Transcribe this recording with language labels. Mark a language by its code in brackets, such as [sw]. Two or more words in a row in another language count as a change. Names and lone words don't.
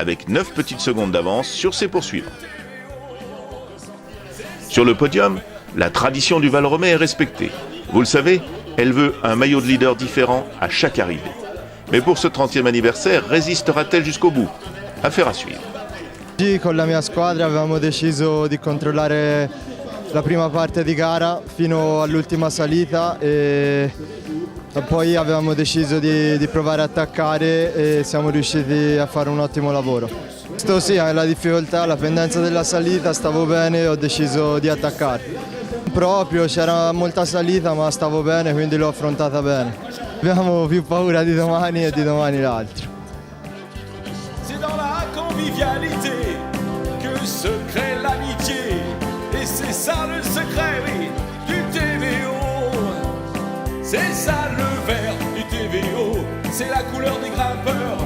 [fr] avec 9 petites secondes d'avance sur ses poursuivants. Sur le podium, la tradition du Val-Romais est respectée. Vous le savez, elle veut un maillot de leader différent à chaque arrivée. Mais pour ce 30e anniversaire, résistera-t-elle jusqu'au bout? Affaire à suivre. [it] Oggi con la mia squadra avevamo deciso di controllare la prima parte di gara fino all'ultima salita e poi avevamo deciso di provare a attaccare e siamo riusciti a fare un ottimo lavoro. Questo sì, la difficoltà, la pendenza della salita, stavo bene e ho deciso di attaccare. Proprio c'era molta salita ma stavo bene, quindi l'ho affrontata bene. Abbiamo più paura di domani e di domani l'altro. [fr] C'est dans la convivialité que se crée l'amitié. Et c'est ça le secret, oui, du TVO. C'est ça le vert du TVO. C'est la couleur des grimpeurs.